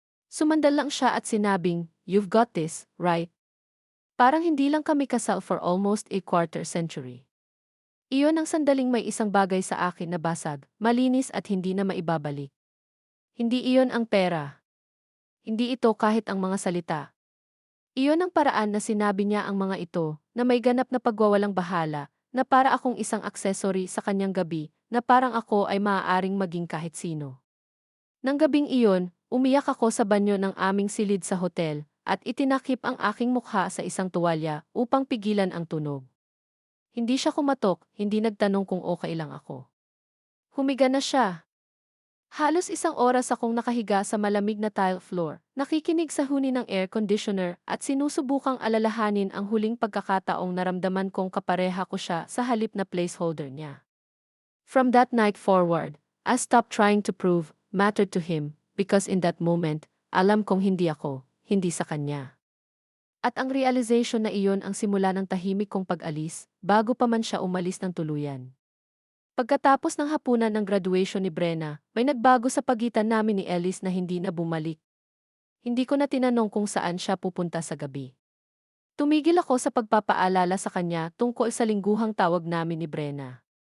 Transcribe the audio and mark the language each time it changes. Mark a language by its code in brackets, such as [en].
[tl] Sumandal lang siya at sinabing, [en] "You've got this, right?" [tl] Parang hindi lang kami kasal [en] for almost a quarter century. [tl] Iyon ang sandaling may isang bagay sa akin na basag, malinis at hindi na maibabalik. Hindi iyon ang pera. Hindi ito kahit ang mga salita. Iyon ang paraan na sinabi niya ang mga ito, na may ganap na pagwawalang bahala, na para akong isang accessory sa kanyang gabi, na parang ako ay maaaring maging kahit sino. Nang gabing iyon, umiyak ako sa banyo ng aming silid sa hotel, at itinakip ang aking mukha sa isang tuwalya upang pigilan ang tunog. Hindi siya kumatok, hindi nagtanong kung okay lang ako. Humiga na siya. Halos isang oras akong nakahiga sa malamig na tile floor, nakikinig sa huni ng air conditioner at sinusubukang alalahanin ang huling pagkakataong naramdaman kong kapareha ko siya sa halip na placeholder niya. [en] From that night forward, I stopped trying to prove, mattered to him, because in that moment, [tl] alam kong hindi ako, hindi sa kanya. At ang realization na iyon ang simula ng tahimik kong pag-alis, bago pa man siya umalis ng tuluyan. Pagkatapos ng hapunan ng graduation ni Brenna, may nagbago sa pagitan namin ni Ellis na hindi na bumalik. Hindi ko na tinanong kung saan siya pupunta sa gabi. Tumigil ako sa pagpapaalala sa kanya tungkol sa lingguhang tawag namin ni Brenna.